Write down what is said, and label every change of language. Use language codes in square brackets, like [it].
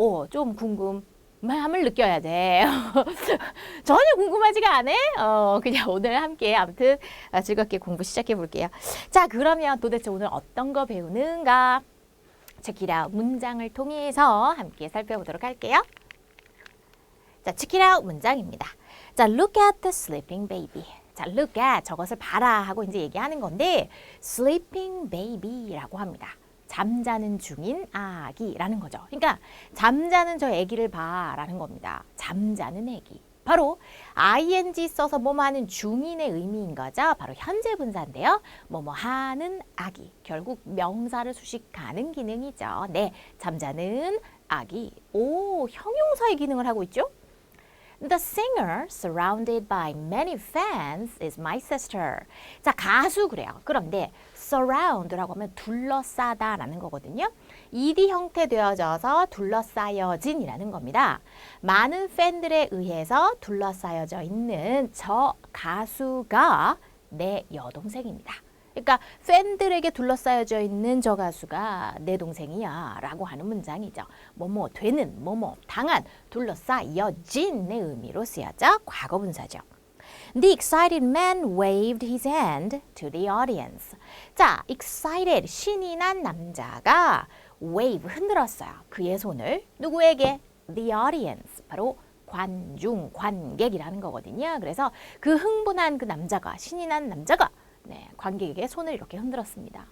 [ko] 좀 궁금함을 느껴야 돼. 전혀 궁금하지가 않아? 그냥 오늘 함께 아무튼 즐겁게 공부 시작해 볼게요. 자, 그러면 도대체 오늘 어떤 거 배우는가? [en] Check it out [ko] 문장을 통해서 함께 살펴보도록 할게요. [en] 자, check it out [ko] 문장입니다. [en] 자, look at the sleeping baby. [ko] 자, [en] look at [ko] 저것을 봐라 하고 이제 얘기하는 건데 [en] sleeping baby [ko] 라고 합니다. 잠자는 중인 아기라는 거죠. 그러니까 잠자는 저 아기를 봐라는 겁니다. 잠자는 아기. 바로 ing 써서 뭐뭐 하는 중인의 의미인 거죠. 바로 현재 분사인데요. 뭐뭐 하는 아기. 결국 명사를 수식하는 기능이죠. 네, 잠자는 아기. 형용사의 기능을 하고 있죠. [en] The singer surrounded by many fans is my sister. [ko] 자, 가수 그래요. 그런데 surround라고 하면 둘러싸다라는 거거든요. ed 형태 되어져서 둘러싸여진이라는 겁니다. 많은 팬들에 의해서 둘러싸여져 있는 저 가수가 내 여동생입니다. 그러니까 팬들에게 둘러싸여져 있는 저 가수가 내 동생이야 라고 하는 문장이죠. 뭐뭐 되는, 뭐뭐 당한, 둘러싸여진의 의미로 쓰여져 과거 분사죠. [en] The excited man waved his hand to the audience. [ko] 자, excited, 신이 난 남자가 wave, 흔들었어요. 그의 손을 누구에게? [en] The audience, [ko] 바로 관중, 관객이라는 거거든요. 그래서 그 흥분한 그 남자가, 신이 난 남자가 네, 관객에게 손을 이렇게 흔들었습니다.